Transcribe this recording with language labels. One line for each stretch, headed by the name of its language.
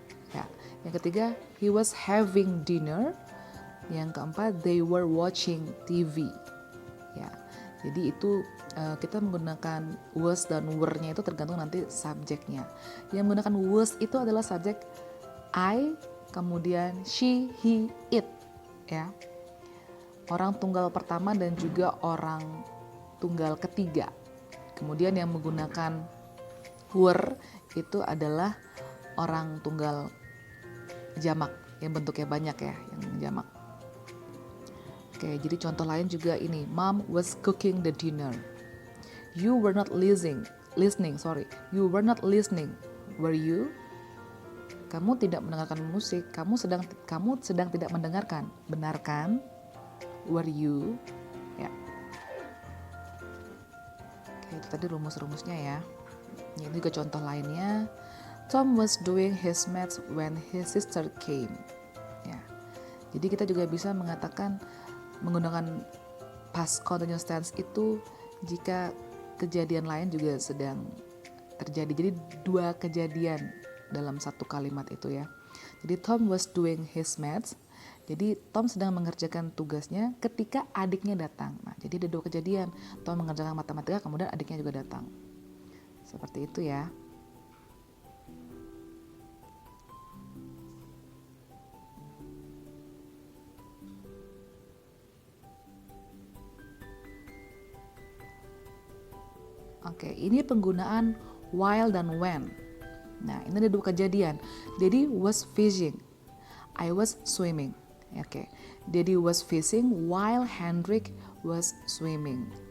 Indonesian: Ya, yang ketiga,
English: he was having dinner.
Indonesian: Yang keempat,
English: they were watching TV.
Indonesian: Ya, jadi itu kita menggunakan was dan were-nya itu tergantung nanti subjeknya. Yang menggunakan was itu adalah subjek I, kemudian she, he, it. Ya. Orang tunggal pertama dan juga orang tunggal ketiga. Kemudian yang menggunakan were itu adalah orang tunggal jamak yang bentuknya banyak ya, yang jamak. Oke, jadi contoh lain juga ini.
English: Mom was cooking the dinner. You were not listening. You were not listening. Were you?
Indonesian: Kamu tidak mendengarkan musik. Kamu sedang tidak mendengarkan. Benar kan?
English: Were you?
Indonesian: Ya. Oke, itu tadi rumus-rumusnya ya. Ini juga contoh lainnya.
English: Tom was doing his maths when his sister came.
Indonesian: Ya. Jadi kita juga bisa mengatakan menggunakan past continuous tense itu jika kejadian lain juga sedang terjadi. Jadi dua kejadian dalam satu kalimat itu ya. Jadi
English: Tom was doing his maths.
Indonesian: Jadi Tom sedang mengerjakan tugasnya ketika adiknya datang. Nah, jadi ada dua kejadian. Tom mengerjakan matematika, kemudian adiknya juga datang. Seperti itu ya. Oke, ini penggunaan while dan when. Nah, ini ada dua kejadian.
English: Daddy was fishing. I was swimming. Oke, Daddy was fishing while Hendrik was swimming.